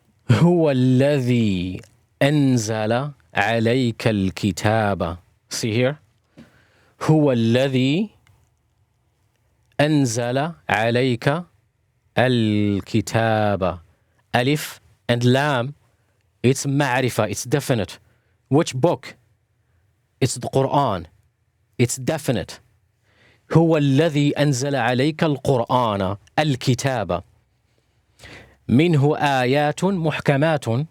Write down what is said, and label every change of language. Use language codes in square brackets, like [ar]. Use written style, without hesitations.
[ar] هو الذي أنزل عليك الكتاب. [en] See here. [ar] هو الذي أنزل عليك الكتاب. [en] Alif and lam, it's ma'rifah, it's definite. Which book? It's the Qur'an. It's definite. [ar] هو الذي أنزل عليك القرآن الكتاب منه آيات محكمات.